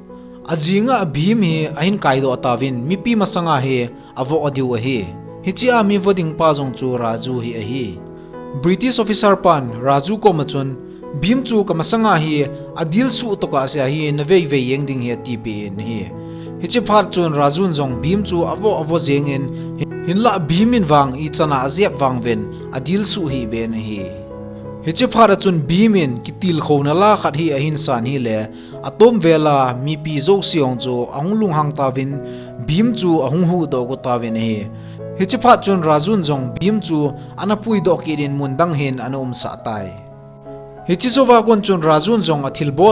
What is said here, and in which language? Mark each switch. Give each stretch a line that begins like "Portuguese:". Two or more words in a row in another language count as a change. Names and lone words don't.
Thado Chin: ajinga bhim hi ahin kaido atawin mipi masanga he avo adiu hi hichia mi voding pa jong chu Raju hi a hi
English: British officer
Thado Chin: pan Raju ko machun bhim chu kamasanga hi adil su to ka sia hi na vei vei yeng ding he ti bin hi hichi phar chun Rajun jong bhim chu avo jeng in hinla bhimin wang I chana aziak wang ven adil su hi ben hi hichi phar chun bhimin kitil khona la khat hi ahin san hi le atom vela mi pi zo siong chu anglung hang tawin bhim chu ahung hu do ko tawin hi hichi phar chun Rajun jong bhim chu anapui do kirin mundang hin anom sa tai hichi sowa kon chun Rajun jong athil bol